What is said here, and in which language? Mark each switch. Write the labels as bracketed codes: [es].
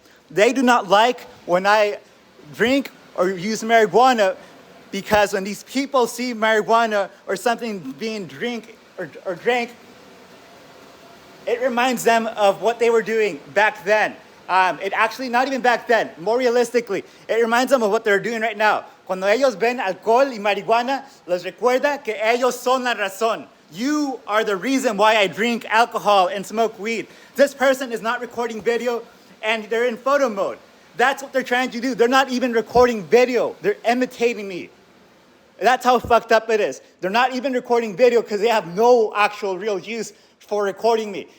[en] They do not like when I drink or use marijuana, because when these people see marijuana or something being drank, it reminds them of what they were doing back then. It actually, not even back then, more realistically, it reminds them of what they're doing right now. [es] Cuando ellos ven alcohol y marihuana, les recuerda que ellos son la razón. [en] You are the reason why I drink alcohol and smoke weed. This person is not recording video, and they're in photo mode. That's what they're trying to do. They're not even recording video. They're imitating me. That's how fucked up it is. They're not even recording video because they have no actual real use for recording me.